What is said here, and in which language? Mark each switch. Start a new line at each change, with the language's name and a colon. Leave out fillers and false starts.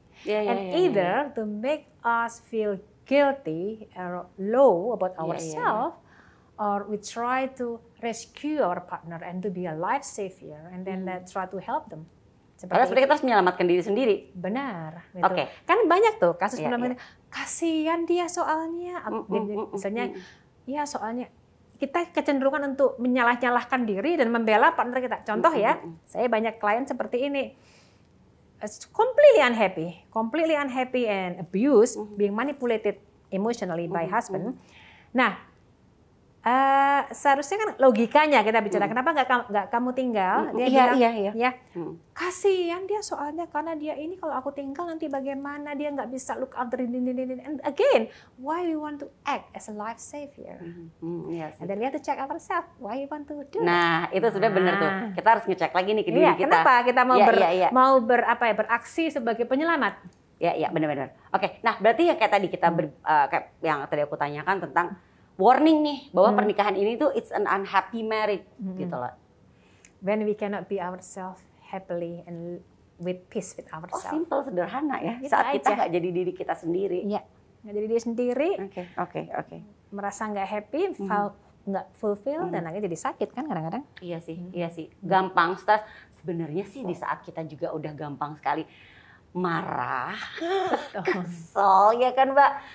English: Either to make us feel guilty or low about ourselves, or we try to rescue our partner and to be a life savior, and then try to help them.
Indonesian: Padahal sebenarnya kita harus menyelamatkan diri sendiri. Benar. Gitu. Kan banyak tuh kasus kasihan dia soalnya, misalnya, soalnya kita kecenderungan untuk menyalah-nyalahkan diri dan membela partner kita. Contoh saya banyak klien seperti ini.
English: Completely unhappy and abused, being manipulated emotionally by husband.
Indonesian: Nah, seharusnya kan logikanya kita bicara, kenapa nggak kamu tinggal? Dia bilang, kasihan dia soalnya karena dia ini kalau aku tinggal nanti bagaimana, dia nggak bisa
English: look after
Indonesian: ini.
English: And again, why we want to act as a life savior? And then we have to check ourselves, why we want to do
Indonesian: Nah, itu sudah benar tuh. Kita harus ngecek lagi nih ke diri kita. Kenapa kita mau beraksi sebagai penyelamat? Ya, benar-benar. Oke, nah berarti ya kayak tadi kita kayak yang tadi aku tanyakan tentang warning nih bahwa pernikahan ini tuh
English: it's an unhappy marriage
Indonesian: gitu loh.
English: When we cannot be ourselves happily and with peace with ourselves.
Indonesian: Simple, sederhana ya. Gitu Saat kita nggak jadi diri kita sendiri. Iya, nggak jadi diri sendiri. Oke. Merasa nggak happy, nggak fulfill, dan akhirnya jadi sakit kan kadang-kadang. Iya sih. Gampang stres. Sebenarnya sih di saat kita juga udah gampang sekali marah, kesel ya kan Mbak.